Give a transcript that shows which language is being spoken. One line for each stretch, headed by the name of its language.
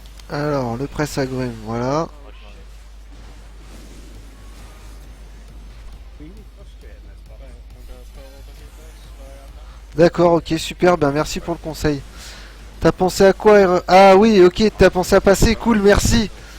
French: Alors, le presse-agrumes, voilà.
English: really frustrating this boss. Right, I'm gonna throw over here first. Where I am now.
French: D'accord, ok, super, ben merci pour le conseil. T'as pensé à quoi Ah oui, ok, t'as pensé à passer, cool, merci.